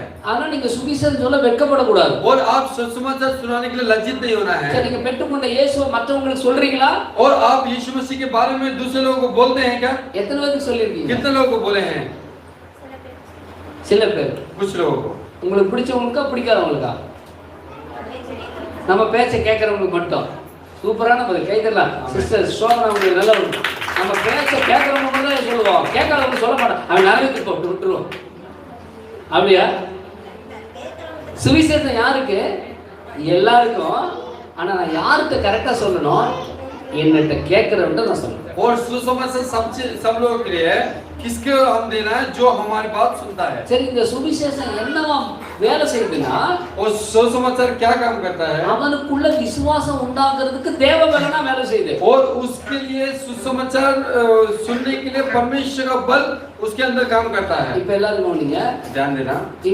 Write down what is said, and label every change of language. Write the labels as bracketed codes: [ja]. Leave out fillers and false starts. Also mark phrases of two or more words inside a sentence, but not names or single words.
[ta] ஆனா நீங்க சுவிசேஷம் சொல்ல வெட்கப்படக்கூடாது. [hi] और आप सुसमाचार सुनाने के लिए लज्जित नहीं होना है। [ta] சரி, நீங்க பெற்றுக்கொண்ட இயேசுவை மற்றவங்களுக்கு சொல்றீங்களா? [hi] और आप यीशु मसीह के बारे में दूसरे लोगों को बोलते हैं क्या? [ta] எத்தனை பேருக்கு சொல்லிருக்கீங்க? [hi] कितने लोगों को बोले हैं? [ta] சில பேர். [hi] कुछ लोगों को। [ta] உங்களுக்கு பிடிச்சவங்களுக்கா பிடிக்காதவங்களுக்கா? நம்ம பேச்ச கேட்கறவங்களுக்கு மட்டும். சூப்பரான பதில். கைதறலாம். சிஸ்டர் சோமனா உங்களுக்கு நல்ல ஒரு. நம்ம பேச்ச கேட்கறவங்க மட்டும் தான் சொல்லுவோம். கேட்காதவங்க சொல்ல மாட்டோம். அவன் நரகத்துக்கு போட்டு விட்டுருவோம். அப்படியா? சுவிசேஷம் யாருக்கு? எல்லாருக்கும். ஆனா நான் யார்கிட்ட கரெக்டா சொல்லணும்? என்னட்ட கேட்கறவன்ட்ட நான் சொல்லணும். [hi] और सुसमाचार सब लोगों के लिए किसके हम देना है? जो हमारी बात सुनता है। [ta] சரி, இந்த சுவிசேஷம் என்னவா வேலை செய்யுதுன்னா, [hi] और सुसमाचार क्या काम करता है? [ta] அவனுக்குள்ள விசுவாசம் உண்டாக்குறதுக்கு தேவ பலனா வேலை செய்யுது. [hi] और उसके लिए सुसमाचार सुनने के लिए परमेश्वर का बल उसके अंदर काम करता है। [ta] இப்ப எல்லாரும் கவனிங்க. [hi] ध्यान देना।